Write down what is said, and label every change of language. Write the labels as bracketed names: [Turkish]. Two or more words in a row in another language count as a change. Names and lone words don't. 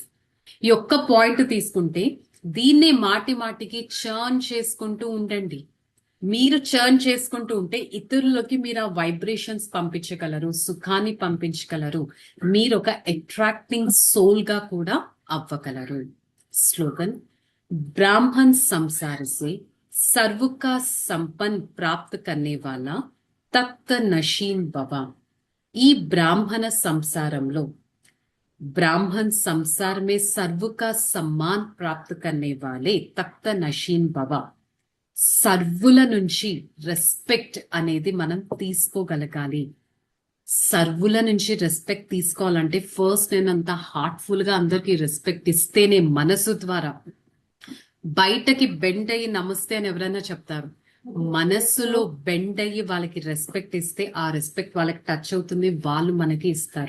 [Telugu] ఈ ఒక్క పాయింట్ తీసుకుంటే దీన్నే మాటి మాటికి చర్న్ చేసుకుంటూ ఉండండి. మీరు చర్న్ చేసుకుంటూ ఉంటే ఇతరులకి మీరు ఆ వైబ్రేషన్స్ పంపించగలరు, సుఖాన్ని పంపించగలరు, మీరు ఒక [English] attracting soul [Telugu] గా కూడా అవ్వగలరు. [Hindi] స్లోగన్: ब्राह्मण संसार से सर्व का संपन्न प्राप्त करने वाला तख्त नशीन बाबा. [Telugu] ఈ బ్రాహ్మణ సంసారంలో, [Hindi] ब्राह्मण संसार में सर्व का सम्मान प्राप्त करने वाले तख्त नशीन बाबा. [Telugu] సర్వుల నుంచి రెస్పెక్ట్ అనేది మనం తీసుకోగలగాలి. సర్వుల నుంచి రెస్పెక్ట్ తీసుకోవాలంటే ఫస్ట్ నేను అంత హార్ట్ఫుల్ గా అందరికి రెస్పెక్ట్ ఇస్తేనే, మనసు ద్వారా. బయటకి బెండ్ అయ్యి నమస్తే అని ఎవరైనా చెప్తారు, మనస్సులో బెండ్ అయ్యి వాళ్ళకి రెస్పెక్ట్ ఇస్తే ఆ రెస్పెక్ట్ వాళ్ళకి టచ్ అవుతుంది, వాళ్ళు మనకి ఇస్తారు.